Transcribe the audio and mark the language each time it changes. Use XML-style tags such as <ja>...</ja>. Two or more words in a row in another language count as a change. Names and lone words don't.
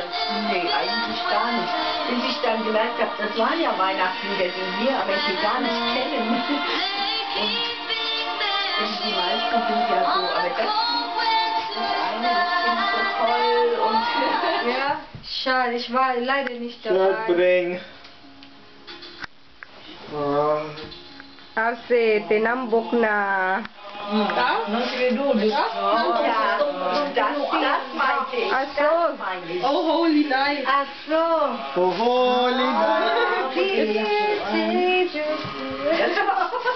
<de>Nee, eigentlich gar nicht. Bis ich dann gemerkt habe, das waren ja Weihnachtslieder, die wir aber hier gar nicht kennen. Und die meisten sind ja so, aber das eine, das finde ich so toll und... Ja, schade, ich war leider nicht dabei. Bring. Oh.</de> <tl>Kasi, tinambok na.</tl> <de>Was wir tun? Ja, das meinte ich. Ach so. Das meine ich.</de> <en>Oh, holy night.</en> <de>Ach so.</de> <en>Oh, holy night. This is just...</en>